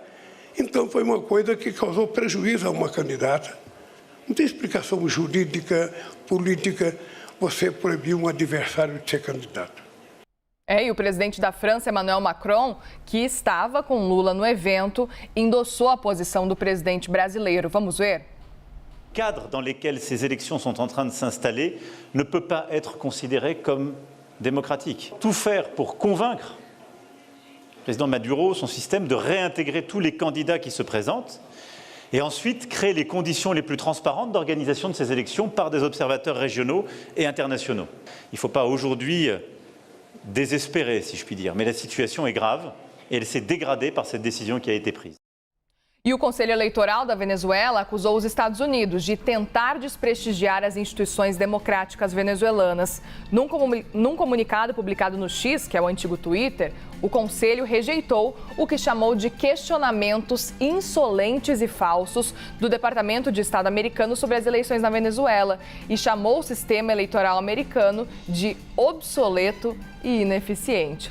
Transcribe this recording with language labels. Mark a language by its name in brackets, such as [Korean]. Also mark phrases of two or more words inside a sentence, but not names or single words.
[Portuguese] Então, foi uma coisa que causou prejuízo a uma candidata. Não tem explicação jurídica, política, você proibir um adversário de ser candidato. E o presidente da França, Emmanuel Macron, que estava com Lula no evento, endossou a posição do presidente brasileiro. Vamos ver? [French] Le cadre dans lequel ces élections sont en train de s'installer ne peut pas être considéré comme démocratique. Tout faire pour convaincre le président Maduro, son système, de réintégrer tous les candidats qui se présentent et ensuite créer les conditions les plus transparentes d'organisation de ces élections par des observateurs régionaux et internationaux. Il ne faut pas aujourd'hui désespérer, si je puis dire, mais la situation est grave et elle s'est dégradée par cette décision qui a été prise. [Portuguese] E o Conselho Eleitoral da Venezuela acusou os Estados Unidos de tentar desprestigiar as instituições democráticas venezuelanas. Num comunicado publicado no X, que é o antigo Twitter, o Conselho rejeitou o que chamou de questionamentos insolentes e falsos do Departamento de Estado americano sobre as eleições na Venezuela e chamou o sistema eleitoral americano de obsoleto e ineficiente.